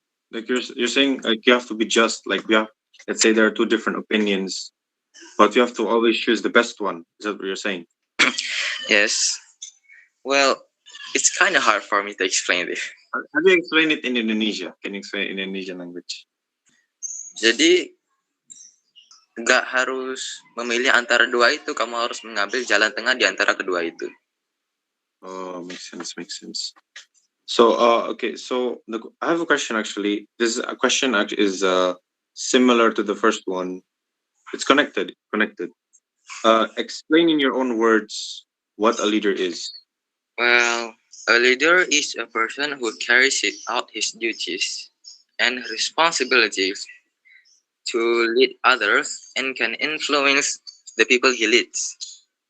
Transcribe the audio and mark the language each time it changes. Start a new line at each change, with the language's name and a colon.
English: Like, you're saying, like, you have to be just. Like, we have, let's say there are two different opinions, but you have to always choose the best one. Is that what you're saying? Yes. Well, it's kind of hard for me to explain this. How do you explain it in Indonesia? Can you explain it in Indonesian language?
Indonesian: Jadi, nggak harus memilih antara dua itu, kamu harus mengambil jalan tengah di antara kedua itu.
English: Oh, makes sense. So, okay. So, I have a question actually. This question actually is similar to the first one. It's connected. Explain in your own words what a leader is. Well, a leader is a person who carries out his duties and responsibilities to lead others and can influence the people he leads.